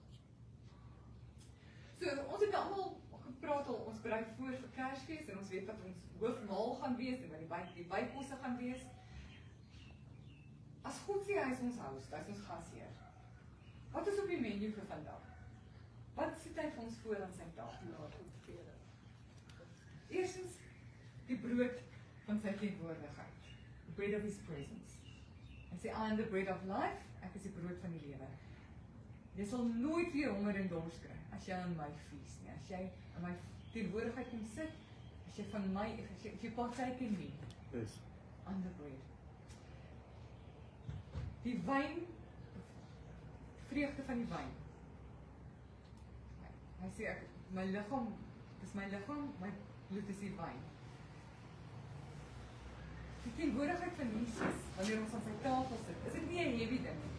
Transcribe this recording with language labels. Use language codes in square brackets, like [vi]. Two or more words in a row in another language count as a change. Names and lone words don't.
[af] So, ons het almal gepraat al, ons berei voor vir Kersfees en ons weet dat ons hoofmaal gaan wees en wat die bykosse gaan wees. As God sê hy is ons host, hy is ons gasheer. Wat is op die menu vir vandag? Wat sit hy vir ons voor aan sy tafel? Eerstens, die brood van sy teenwoordigheid. [en] The bread of his presence. [af] Hy sê, [en] I am the bread of life, [af] ek is die brood van die lewe. Jy sal nooit weer honger en dors kry, as jy aan my fees nie, as jy aan my teenwoordigheid kom sit, as jy van my, as jy [en] partake in me, Yes. on the bread. [af] Die wyn, vreugde van die wyn. Hy sê, my liggaam, dis my liggaam, my bloed is die wyn. Die teenwoordigheid van Jesus, wanneer ons aan sy tafel sit, is dit nie 'n heavy ding nie.